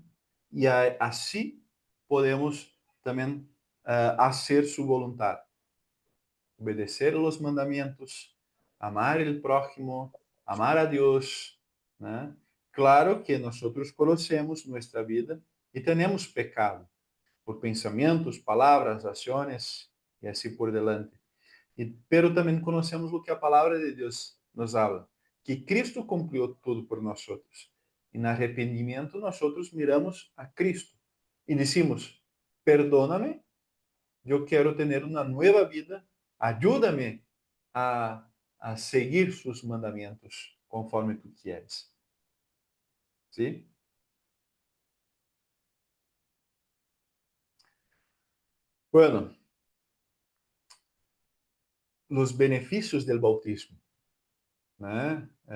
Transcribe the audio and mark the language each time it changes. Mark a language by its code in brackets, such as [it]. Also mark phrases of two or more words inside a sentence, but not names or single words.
[es] Y así podemos también hacer su voluntad, obedecer los mandamientos, amar el prójimo, amar a Dios, ¿no? Claro que nosotros conocemos nuestra vida y tenemos pecado por pensamientos, [pt] palavras, ações e assim por delante. Pero também conhecemos o que a palavra de Deus nos habla, que Cristo cumpriu tudo por nós. E no arrependimento nós miramos a Cristo e [es] decimos: perdóname, [pt] eu quero ter uma nova vida, ajuda-me a seguir sus mandamentos conforme [es] tu quieres. ¿Sí? Bueno, los beneficios del bautismo, ¿no?